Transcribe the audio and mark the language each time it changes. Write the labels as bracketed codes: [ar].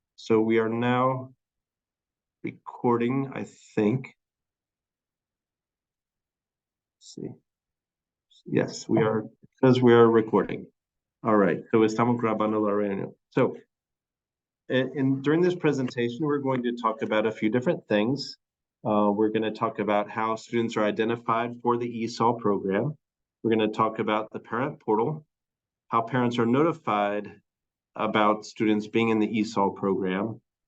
[en] So we are now recording, I think. Let's see. Yes, we are, because we are recording. All right, so [es] estamos grabando la reunión. [en] So during this presentation, we're going to talk about a few different things. We're going to talk about how students are identified for the ESOL program. We're going to talk about the parent portal, how parents are notified about students being in the ESOL program.